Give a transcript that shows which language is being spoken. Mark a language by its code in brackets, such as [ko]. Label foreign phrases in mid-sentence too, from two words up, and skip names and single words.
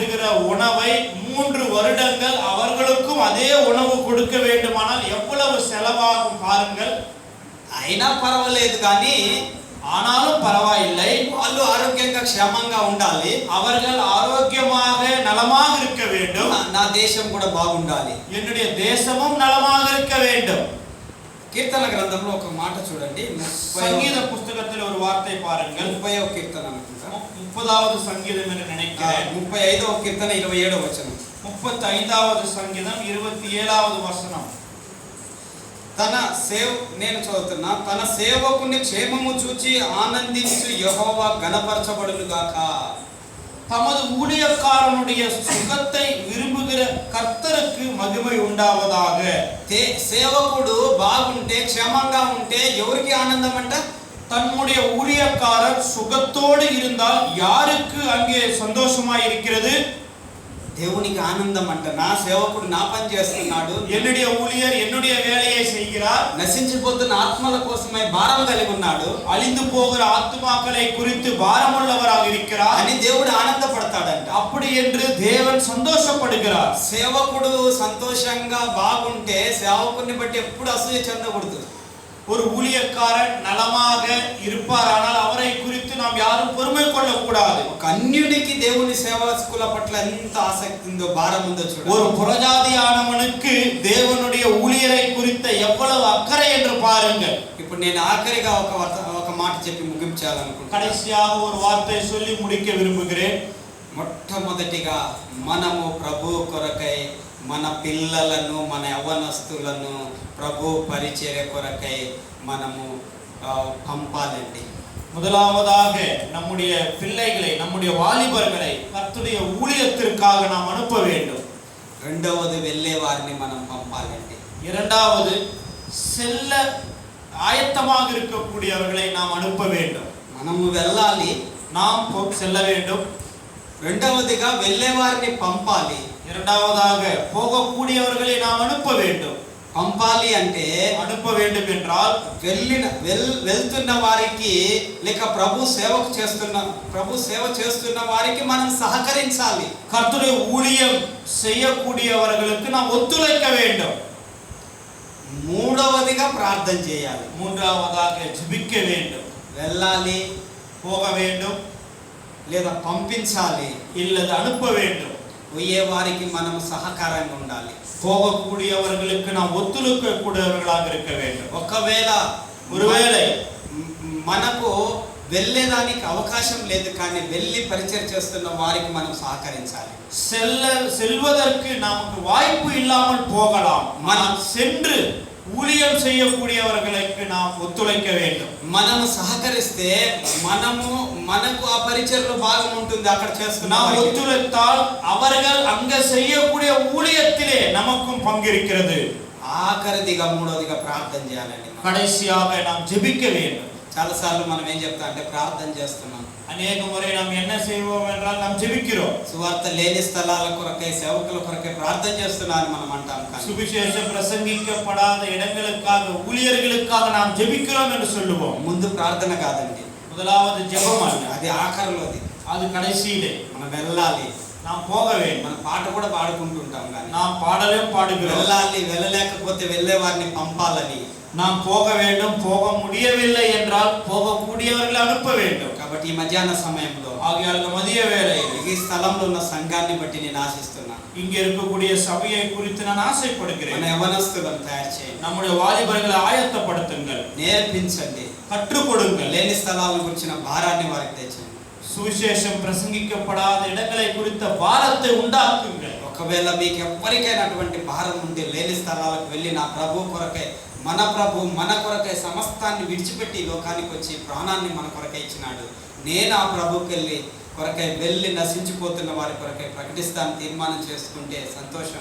[ta] ராஜா சாப்பிடுகிற உணவை 3 வருடங்கள் அவர்களுக்கும் அதே உணவு கொடுக்க வேண்டுமானால் எவ்வளவு செலவாகும் பாருங்கள். [te] అయినా పర్వాలేదు కానీ [ta] ஆனாலும் பரவாயில்லை, [te] వాళ్ళు ఆరోగ్యంగా క్షేమంగా ఉండాలి, [ta] அவர்கள் ஆரோக்கியமாக நலமாக இருக்க வேண்டும், [te] నా దేశం కూడా బాగుండాలి, [ta] என்னுடைய தேசமும் நலமாக இருக்க வேண்டும். [te] కీర్తన గ్రంథంలో ఒక మాట చూడండి, [ta] சங்கீத புத்தகத்தில் ஒரு வார்த்தை பாருங்கள். [te] 30వ కీర్తన అనుకుంటా, [ta] 30வது சங்கீதம் என்று நினைக்கிறேன். [te] 35వ కీర్తన 27వ వచనం. [ta] 35வது சங்கீதம் 27வது வசனம். [te] నేను చదువుతున్నా, తన సేవకుని క్షేమము చూచి ఆనందించు యెహోవా గణపరచబడును గాక. [ta] தமது ஊழியக்காரனுடைய சுகத்தை விரும்புகிற கர்த்தருக்கு மகிமை உண்டாவதாக. [te] సేవకుడు బాగుంటే క్షేమంగా ఉంటే ఎవరికి ఆనందం అంట? [ta] தன்னுடைய ஊழியக்காரர் சுகத்தோடு இருந்தால் யாருக்கு அங்கே சந்தோஷமாய் இருக்கிறது? [te] దేవునికి ఆనందం అంట. నా సేవకుడు నా పని చేస్తున్నాడు, [ta] என்னுடைய ஊழியர் என்னுடைய வேலையை செய்கிறார், [te] నశించిపోతున్న ఆత్మల కోసమై భారం కలిగి ఉన్నాడు, [ta] அழிந்து போகிற ஆத்துமாக்களை குறித்து பாரமுள்ளவராக இருக்கிறார் [te] అని దేవుడు ఆనందపడతాడంట. [ta] அப்படி என்று தேவன் சந்தோஷப்படுகிறார். [te] సేవకుడు సంతోషంగా బాగుంటే సేవకుని బట్టి ఎప్పుడు అసూయ చెందకూడదు. [ta] ஒரு ஊழியக்காரன் நலமாக இருப்பாரானால் அவரை குறித்து நாம் யாரும் பொறுமை கொள்ளக்கூடாது. [te] ఒక అన్యునికి దేవుని సేవకుల పట్ల ఎంత ఆసక్తి ఉందో, భారం ఉందో చూడండి. [ta] ஒரு புறஜாதியானவனுக்கு தேவனுடைய ஊழியரை குறித்த எவ்வளவு அக்கறை என்று பாருங்கள். [te] ఇప్పుడు నేను ఆఖరిగా ఒక మాట చెప్పి ముగించాలనుకుంటున్నాను. [ta] கடைசியாக ஒரு வார்த்தை சொல்லி முடிக்க விரும்புகிறேன். [te] మొట్టమొదటిగా మనము ప్రభు కొరకై మన పిల్లలను, మన యవ్వనస్తులను ప్రభు పరిచర్య కొరకై మనము పంపాలండి. [ta] முதலாவதாக நம்முடைய பிள்ளைகளை, நம்முடைய வாலிபர்களை கர்த்தருடைய ஊழியத்திற்காக நாம் அனுப்ப வேண்டும். [te] రెండవది వెళ్ళే వారిని మనం పంపాలండి. [ta] இரண்டாவது செல்ல ஆயத்தமாக இருக்கக்கூடியவர்களை நாம் அனுப்ப வேண்டும். [te] మనము వెళ్ళాలి, [ta] நாம் செல்ல வேண்டும். [te] రెండవదిగా వెళ్ళే వారిని పంపాలి. [ta] இரண்டாவதாக போகக்கூடியவர்களை நாம் அனுப்ப வேண்டும். [te] పంపాలి అంటే, [ta] அனுப்ப வேண்டும் என்றால் వెళ్తున్న [te] వారికి లేక ప్రభు సేవ చేస్తున్న వారికి మనం సహకరించాలి. [ta] கர்த்தருடைய ஊழியம் செய்யக்கூடியவர்களுக்கு நாம் ஒத்துழைக்க வேண்டும். [te] మూడవదిగా ప్రార్థన చేయాలి. [ta] மூன்றாவதாக ஜெபிக்க வேண்டும். [te] వెళ్ళాలి, [ta] போக வேண்டும், [te] లేదా పంపించాలి, [ta] இல்லது அனுப்ப வேண்டும். [te] పోయే వారికి మనం సహకారంగా ఉండాలి. [ta] போகக்கூடியவர்களுக்கு நாம் ஒத்துழைக்கக்கூடியவர்களாக இருக்க வேண்டும். [te] ஒருவேளை మనకు వెళ్ళేదానికి అవకాశం లేదు, కానీ వెళ్ళి పరిచయం చేస్తున్న వారికి మనం సహకరించాలి. [ta] செல்வதற்கு நமக்கு வாய்ப்பு இல்லாமல் போகலாம், మనం சென்று ஊழியம் செய்யக்கூடியவர்களுக்கு நாம் ஒத்துழைக்க வேண்டும். [te] మనము సహకరిస్తే మనకు ఆ పరిచర్లో భాగం ఉంటుంది. అక్కడ చేస్తున్న [ta] நாம் ஒத்துழைத்தால் அவர்கள் அங்க செய்யக்கூடிய ஊழியத்திலே நமக்கும் பங்கு இருக்கிறது. [te] ఆఖరిదిగా మూడవదిగా ప్రార్థన చేయాలండి. [ta] கடைசியாக நாம் ஜெபிக்க வேண்டும். [te] చాలాసార్లు మనం ఏం చెప్తా అంటే ప్రార్థన చేస్తున్నాం. [ta] அநேக முறை நாம் என்ன செய்வோம் என்றால் நாம் ஜெபிக்கிறோம். [te] సువార్త లేని స్థలాల కొరకై, సేవకుల కొరకై ప్రార్థన చేస్తున్నాను మనం అంటాం. [ta] சுவிசேஷம் பிரசங்கிக்கப்படாத இடங்களுக்காக, ஊழியர்களுக்காக நாம் ஜெபிக்கிறோம் என்று சொல்லுவோம். [te] ముందు ప్రార్థన కాదండి, [ta] முதலாவது ஜெபம் அல்ல, [te] అది ఆఖరిలోది, [ta] அது கடைசியிலே. [te] మనం వెళ్ళాలి, [ta] நாம் போக வேண்டும். [te] మన పాట కూడా పాడుకుంటుంటాం, కానీ [ta] நாம் பாடலும் பாடுகிறோம். [te] వెళ్ళాలి, వెళ్ళలేకపోతే వెళ్ళే వారిని పంపాలని. [ta] நாம் போக வேண்டும், போக முடியவில்லை என்றால் போகக்கூடியவர்களை அனுப்ப வேண்டும். [te] కాబట్టి ఈ మధ్యాహ్న సమయంలో [ta] ஆகையால் மதிய வேளையில் [te] ఈ స్థలంలో ఉన్న సంఘాన్ని బట్టి నేను ఆశిస్తున్నాను. [ta] இங்க இருக்கக்கூடிய சபையை குறித்து நான் ஆசைப்படுகிறேன். [te] మన యవనస్తులను తయారు చేయండి, [ta] நம்முடைய வாலிபர்களை ஆயத்தப்படுத்துங்கள், [te] నేర్పించండి, [ta] கற்றுக் கொடுங்கள். [te] లేని స్థలాల గురించిన భారాన్ని వారికి తెచ్చండి. [ta] சுவிசேஷம் பிரசங்கிக்கப்படாத இடங்களை குறித்த பாரத்தை உண்டாக்குங்கள். [te] ఒకవేళ మీకు ఎవరికైనా అటువంటి భారం ఉంటే లేని స్థలాలకు వెళ్ళి నా ప్రభు కొరకై, మన కొరకై సమస్తాన్ని విడిచిపెట్టి లోకానికి వచ్చి ప్రాణాన్ని మన కొరకై ఇచ్చినాడు, నేను ఆ ప్రభుకి వెళ్ళి నశించిపోతున్న వారి కొరకై ప్రకటిస్తాను తీర్మానం చేసుకుంటే సంతోషం.